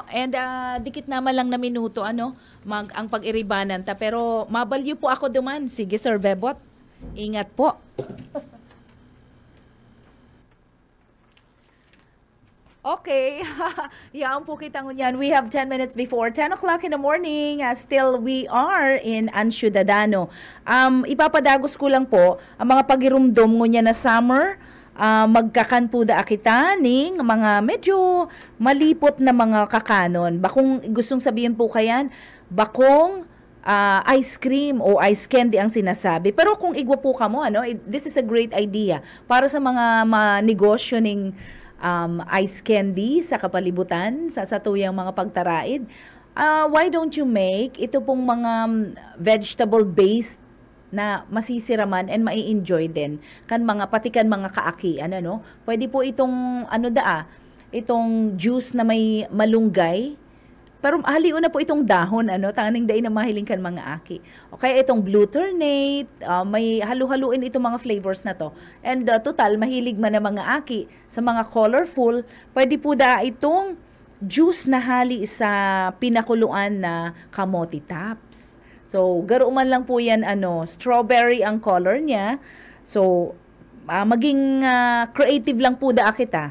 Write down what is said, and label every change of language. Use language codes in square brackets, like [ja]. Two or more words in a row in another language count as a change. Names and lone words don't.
[bik] And dikit naman lang na minuto ang pag-iribanan ta. Pero mabalyo po ako duman. Sige Sir Bebot. Ingat po. Okay. Yan po kitang yan. [en] We have 10 minutes before 10 o'clock in the morning. Still, we are in Ciudadano. [bik] Ipapadagos ko lang po ang mga pagirumdom ngunya na summer. Magkakan po da kita ning mga medyo malipot na mga kakanon. Bakong gustong sabihin po kayan, bakong [en] ice cream [bik] o [en] ice candy [bik] ang sinasabi. Pero kung igwa po ka mo, [en] this is a great idea [bik] para sa mga negosyo ning [en] ice candy [bik] sa kapalibutan, sa tuyang mga pagtaraid. [en] Why don't you make [bik] ito pong mga vegetable-based na masisiraman and mai-enjoy din patikan mga kaakian, pwede po itong itong juice na may malunggay, pero haliw na po itong dahon, taning day na mahiling kan mga aki. Okay, itong glutamate, may halu-haluin itong mga flavors na to. [en] And total, [bik] mahilig man na mga aki sa mga colorful, pwede po itong juice na hali sa pinakuluan na kamote tops. So, garo man lang po yan, strawberry ang color niya. So, maging creative lang po kita.